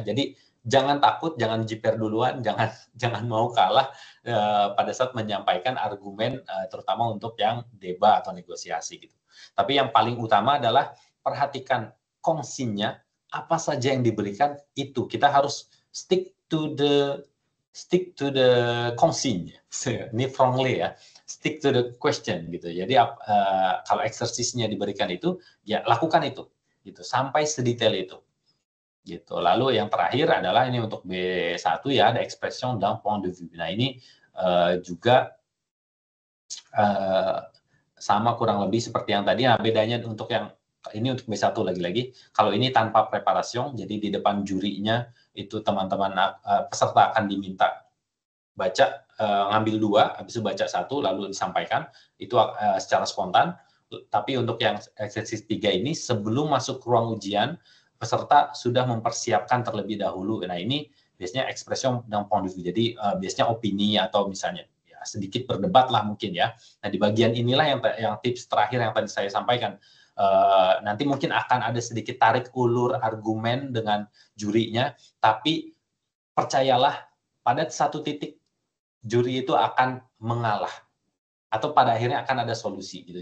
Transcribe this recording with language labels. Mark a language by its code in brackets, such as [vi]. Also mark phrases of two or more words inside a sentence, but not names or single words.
[id] Jadi jangan takut, jangan jiper duluan, jangan mau kalah pada saat menyampaikan argumen, terutama untuk yang debat atau negosiasi gitu. Tapi yang paling utama adalah perhatikan kongsinya, apa saja yang diberikan itu kita harus [en] stick to the [id] kongsinya. Ini wrongly ya. [en] Stick to the question gitu. [id] Jadi kalau exercise-nya diberikan itu, ya lakukan itu gitu sampai sedetail itu. Gitu. Lalu yang terakhir adalah ini untuk B1 ya, ada [fr] expression d'un point de vue. [id] Nah, ini juga sama kurang lebih seperti yang tadi. Nah, bedanya untuk yang ini untuk B1 lagi-lagi, kalau ini tanpa preparation, jadi di depan jurinya itu teman-teman peserta akan diminta baca, ngambil 2, habis itu baca 1, lalu disampaikan, itu secara spontan. Tapi untuk yang exercise 3 ini, sebelum masuk ruang ujian, peserta sudah mempersiapkan terlebih dahulu. Nah, ini biasanya [fr] expression d'un point de vue, [id] jadi biasanya opini atau misalnya ya, sedikit berdebat lah mungkin ya. Nah, di bagian inilah yang tips terakhir yang tadi saya sampaikan. Nanti mungkin akan ada sedikit tarik ulur argumen dengan jurinya, tapi percayalah pada satu titik juri itu akan mengalah atau pada akhirnya akan ada solusi gitu.